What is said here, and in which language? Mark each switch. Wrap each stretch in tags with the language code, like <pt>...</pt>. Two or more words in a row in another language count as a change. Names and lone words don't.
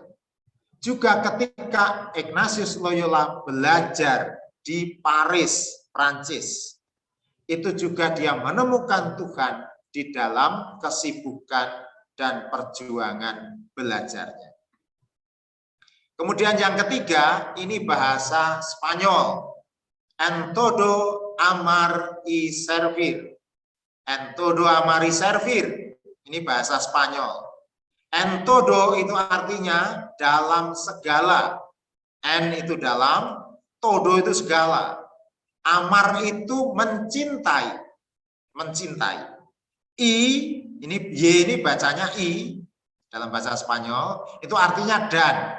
<id>Juga ketika Ignatius Loyola belajar di Paris, Prancis, itu juga dia menemukan Tuhan di dalam kesibukan dan perjuangan belajarnya. Kemudian yang ketiga, ini bahasa Spanyol.</id> <es>En todo amar y servir. En todo amar y servir.</es> <id>Ini bahasa Spanyol.</id> <es>En todo</es> <id>itu artinya dalam segala. En itu dalam, todo itu segala. Amar itu mencintai. Mencintai. I, ini Y ini bacanya I dalam bahasa Spanyol, itu artinya dan.</id>